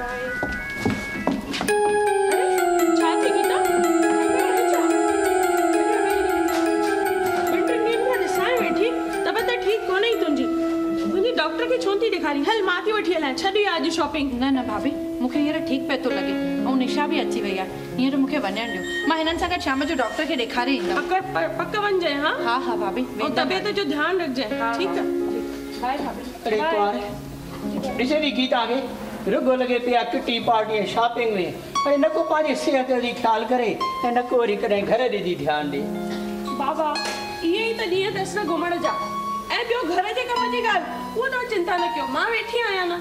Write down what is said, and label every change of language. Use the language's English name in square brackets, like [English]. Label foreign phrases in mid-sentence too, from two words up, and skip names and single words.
[Sindhi] अरे छा थी गीता ठीक कोन ई तुंहिंजी डॉक्टर खे छो थी ॾेखारी हल मां थी वठी हलां छॾी अॼु शॉपिंग न भाभी मूंखे हींअर ठीकु पियो थो लॻे ऐं निशा बि अची वई आहे हींअर मूंखे वञणु ॾियो मां हिननि सां गॾु शाम जो डॉक्टर खे ॾेखारे ईंदमि पक वञजांइ हा हा भाभी ऐं तबियत जो ध्यानु रखजांइ ठीकु आहे बाय भाभी अरे कुंवार ॾिसे थी गीता खे रुगो लॻे पिया [English] kitty party [Sindhi] ऐं शॉपिंग में अरे न को पंहिंजी सिहत जी ख़्यालु करे ऐं न को वरी कॾहिं घर ॾिजी ध्यानु ॾे बाबा इहे ई त ॾींहं अथसि न घुमण जा ऐं ॿियो घर जे कम जी ॻाल्हि उहो तव्हां चिंता न कयो मां वेठी आहियां न